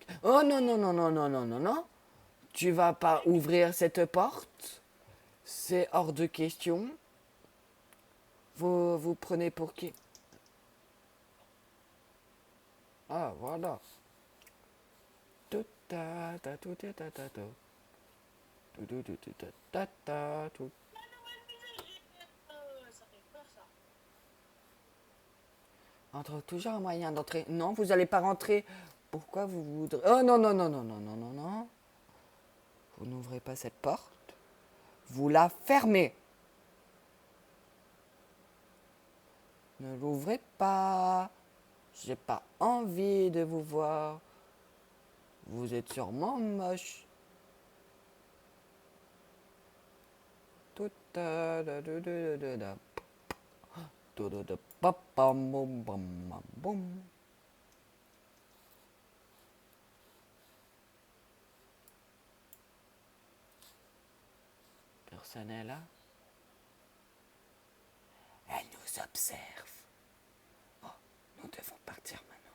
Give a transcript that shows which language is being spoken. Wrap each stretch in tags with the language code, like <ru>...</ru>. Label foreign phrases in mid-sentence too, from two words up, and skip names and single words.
<fr>Oh non, non, non, non, non, non, non, non. Tu vas pas ouvrir cette porte. C'est hors de question. Vous prenez pour qui? Ah, voilà. Tout ta ta tout ta ta ta ta. Tout ta ta ta tout. Ça fait peur, ça. Entre toujours un moyen d'entrer. Non, vous n'allez pas rentrer. Pourquoi vous voudrez... Oh non, non, non, non, non, non, non, non. Vous n'ouvrez pas cette porte. Vous la fermez. Ne l'ouvrez pas. J'ai pas envie de vous voir. Vous êtes sûrement moche. Tout ta da da da da da. Da da da pa pam bom bam bam bom. Personne n'est là. Elle nous observe. Oh, nous devons partir maintenant.</fr>